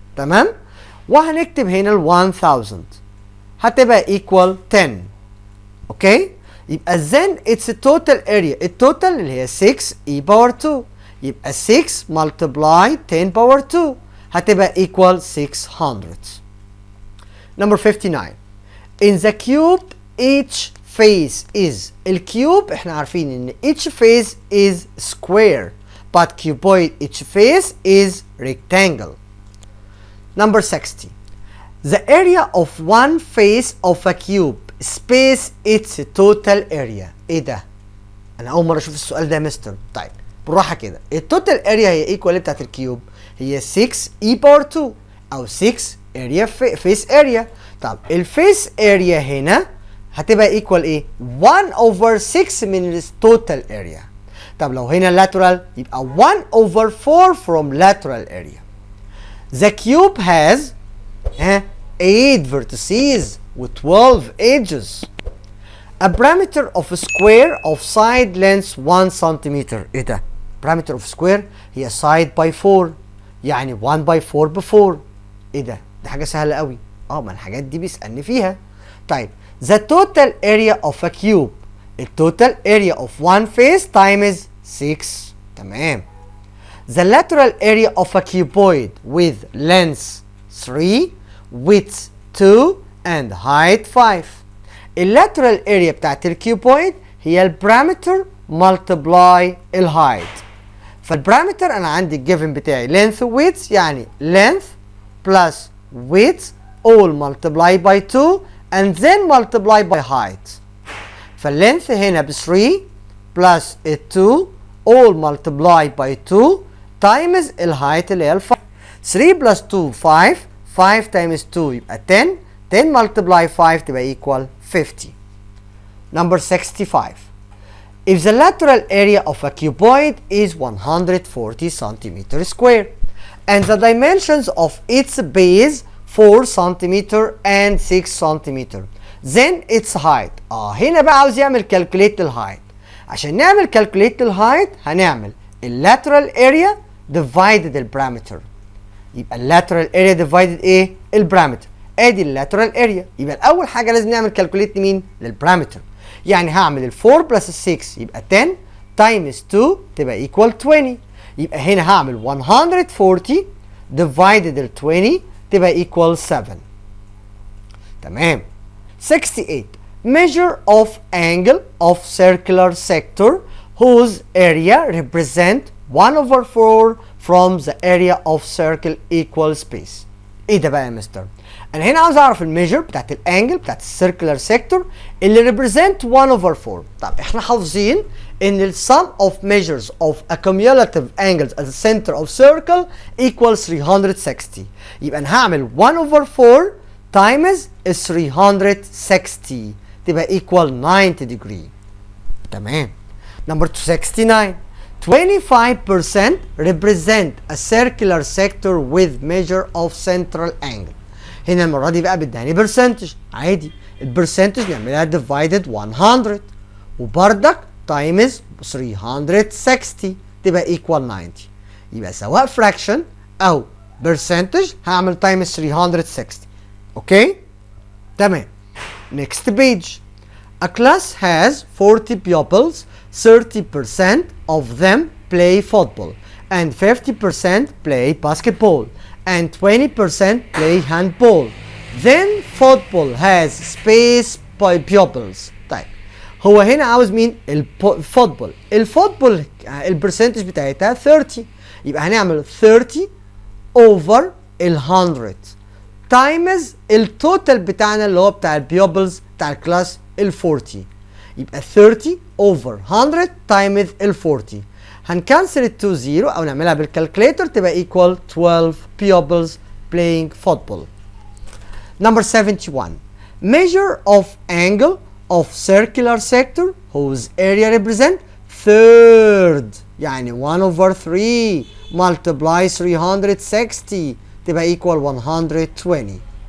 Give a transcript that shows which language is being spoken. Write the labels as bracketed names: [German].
[Arabic] تمام؟ وهنكتب هنا ال 1000 هتبقى ايكوال 10. اوكي؟ يبقى [English] then its total area، [Arabic] التوتال اللي هي 6 e باور 2، يبقى 6 multiply 10 باور 2 هتبقى equal 600. [English] Number 59. In the cube each face is، [Arabic] الكيوب احنا عارفين ان [English] each face is square but cuboid each face is rectangle. Number 60. The area of one face of a cube space its total area. [Arabic] ايه ده؟ انا اول مره اشوف السؤال ده يا مستر. طيب بالراحه كده، التوتال اريا هي ايكوال بتاعت الكيوب هي 6 e باور 2 او 6 اريا فيس اريا. طب الفيس اريا هنا هتبقى ايكوال ايه؟ 1 over 6 من التوتال اريا. [English] طب لو هنا lateral يبقى 1 over 4 from lateral area. The cube has 8 vertices with 12 edges. A parameter of a square of side length 1 cm. [Arabic] ايه ده؟ parameter of square هي side by 4، يعني 1 by 4 ب 4. ايه ده؟ دي حاجة سهلة قوي. ما الحاجات دي بيسألني فيها. [English] طيب the total area of a cube، التوتال area of one face times 6. تمام. The lateral area of a cuboid with length 3 width 2 and height 5. [Arabic] اللاترال اريا بتاعت الكيوبويد هي البارامتر ملتبلاي الهايت. فالبارامتر انا عندي الجيفن بتاعي [English] length width، يعني length plus width all multiply by 2 and then multiply by height. [Arabic] فاللينث هنا ب 3 plus 2 [English] all multiply by 2 times [Arabic] الهايت اللي هي ال 5. [English] 3 plus 2 5 5 times 2 يبقى 10 10 multiply 5 تبقى equal 50. Number 65. If the lateral area of a cuboid is 140 centimeter square and the dimensions of its base 4 centimeter and 6 centimeter then its height. [Arabic] هنا بقى عاوز يعمل calculate الهايت. عشان نعمل calculate الهايت هنعمل lateral area divided البارامتر. يبقى lateral area divided ايه؟ البارامتر. ادي lateral area. يبقى اول حاجه لازم نعمل calculate لمين؟ للبارامتر. يعني هعمل ال 4 plus 6 يبقى 10 times 2 تبقى equal 20. يبقى هنا هعمل 140 divided ال 20 تبقى equal 7. تمام. 68. [English] Measure of angle of circular sector whose area represent 1 over 4 from the area of circle equal space. [Arabic] ايه ده بقى يا مستر؟ انا هنا عاوز اعرف الميجر بتاعت الانجل بتاعت السيركلر سيكتور اللي ريبريزنت 1 over 4. طب احنا حافظين ان ال [English] sum of measures of a cumulative angles at the center of circle equals 360. [Arabic] يبقى انا هعمل 1 over 4 times 360 تبقى equal 90 degree. [English] تمام. Number 69. 25% represent a circular sector with measure of central angle. [Arabic] هنا المرة دي بقى بداني برسنتج عادي. البرسنتج نعملها divided 100 وبردك times 360 تبقى equal 90. يبقى سواء fraction أو percentage هعمل times 360. اوكي؟ تمام. [English] Next page. A class has 40 pupils, 30% of them play football, and 50% play basketball, and 20% play handball. Then football has space by pupils. [Arabic] طيب هو هنا عاوز مين؟ الفوتبول. الفوتبول البرسنتج بتاعتها 30، يبقى هنعمل 30 over 100 times التوتال بتاعنا اللي هو بتاع البيوبلز بتاع الكلاس 40، يبقى 30 over 100 times 40. هنكنسل ال 2 0 او نعملها بالكالكوليتر تبقى equal 12 [English] pupils playing football. Number 71. Measure of angle of circular sector whose area represent third، يعني 1 over 3 multiply 360 تبقى equal 120.